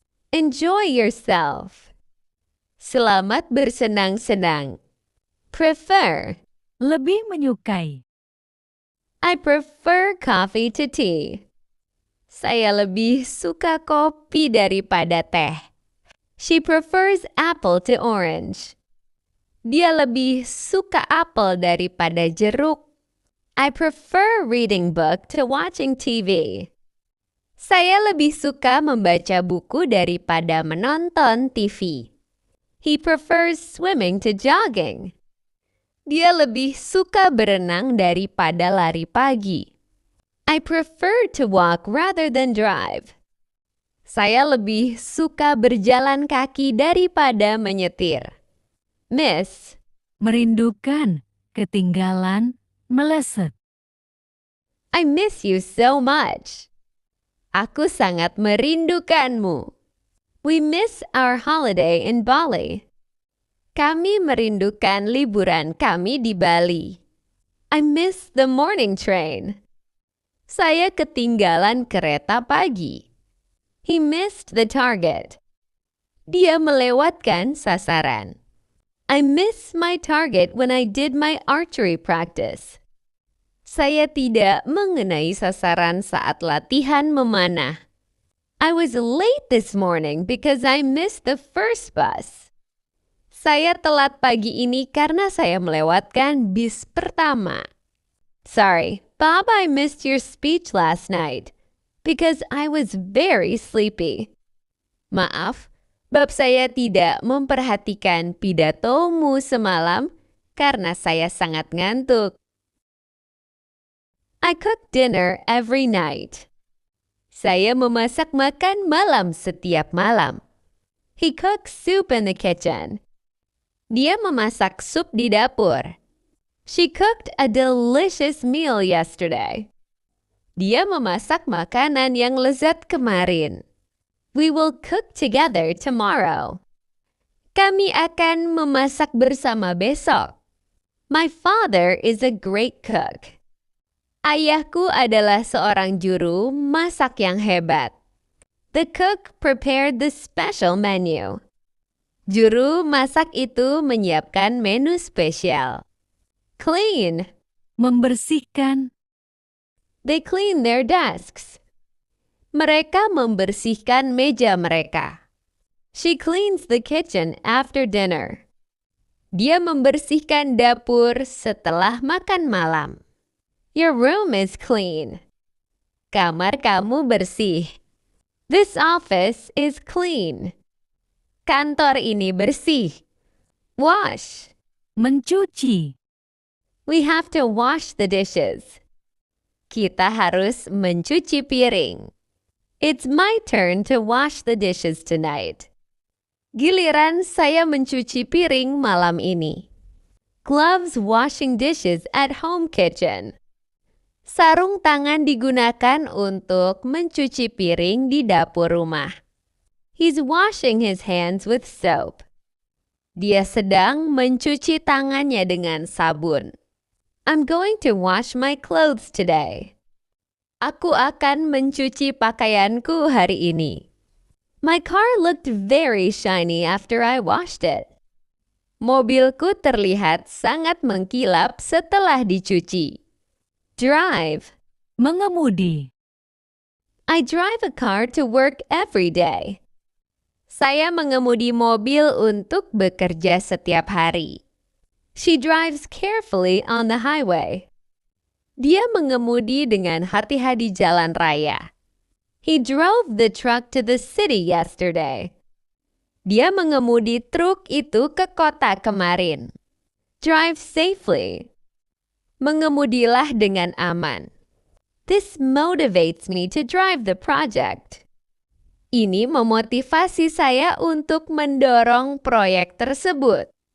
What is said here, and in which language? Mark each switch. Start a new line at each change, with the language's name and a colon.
English: Enjoy yourself.
Indonesian: Selamat bersenang-senang.
English: Prefer.
Indonesian: Lebih menyukai.
English: I prefer coffee to tea.
Indonesian: Saya lebih suka kopi daripada teh.
English: She prefers apple to orange.
Indonesian: Dia lebih suka apel daripada jeruk.
English: I prefer reading book to watching TV.
Indonesian: Saya lebih suka membaca buku daripada menonton TV.
English: He prefers swimming to jogging.
Indonesian: Dia lebih suka berenang daripada lari pagi.
English: I prefer to walk rather than drive.
Indonesian: Saya lebih suka berjalan kaki daripada menyetir.
English: Miss.
Indonesian: Merindukan, ketinggalan, meleset.
English: I miss you so much.
Indonesian: Aku sangat merindukanmu.
English: We miss our holiday in Bali.
Indonesian: Kami merindukan liburan kami di Bali.
English: I miss the morning train.
Indonesian: Saya ketinggalan kereta pagi.
English: He missed the target.
Indonesian: Dia melewatkan sasaran.
English: I miss my target when I did my archery practice.
Indonesian: Saya tidak mengenai sasaran saat latihan memanah.
English: I was late this morning because I missed the first bus.
Indonesian: Saya telat pagi ini karena saya melewatkan bis pertama.
English: Sorry, Bob, I missed your speech last night because I was very sleepy.
Indonesian: Maaf, Bob, saya tidak memperhatikan pidatomu semalam karena saya sangat ngantuk.
English: I cook dinner every night.
Indonesian: Saya memasak makan malam setiap malam.
English: He cooks soup in the kitchen.
Indonesian: Dia memasak sup di dapur.
English: She cooked a delicious meal yesterday.
Indonesian: Dia memasak makanan yang lezat kemarin.
English: We will cook together tomorrow.
Indonesian: Kami akan memasak bersama besok.
English: My father is a great cook.
Indonesian: Ayahku adalah seorang juru masak yang hebat.
English: The cook prepared the special menu.
Indonesian: Juru masak itu menyiapkan menu spesial.
English: Clean.
Indonesian: Membersihkan.
English: They clean their desks.
Indonesian: Mereka membersihkan meja mereka.
English: She cleans the kitchen after dinner.
Indonesian: Dia membersihkan dapur setelah makan malam.
English: Your room is clean.
Indonesian: Kamar kamu bersih.
English: This office is clean.
Indonesian: Kantor ini bersih.
English: Wash.
Indonesian: Mencuci.
English: We have to wash the dishes.
Indonesian: Kita harus mencuci piring.
English: It's my turn to wash the dishes tonight.
Indonesian: Giliran saya mencuci piring malam ini.
English: Gloves washing dishes at home kitchen.
Indonesian: Sarung tangan digunakan untuk mencuci piring di dapur rumah.
English: He's washing his hands with soap.
Indonesian: Dia sedang mencuci tangannya dengan sabun.
English: I'm going to wash my clothes today.
Indonesian: Aku akan mencuci pakaianku hari ini.
English: My car looked very shiny after I washed it.
Indonesian: Mobilku terlihat sangat mengkilap setelah dicuci.
English: Drive.
Indonesian: Mengemudi.
English: I drive a car to work every day.
Indonesian: Saya mengemudi mobil untuk bekerja setiap hari.
English: She drives carefully on the highway.
Indonesian: Dia mengemudi dengan hati-hati jalan raya.
English: He drove the truck to the city yesterday.
Indonesian: Dia mengemudi truk itu ke kota kemarin.
English: Drive safely.
Indonesian: Mengemudilah dengan aman.
English: This motivates me to drive the project.
Indonesian: Ini memotivasi saya untuk mendorong proyek tersebut.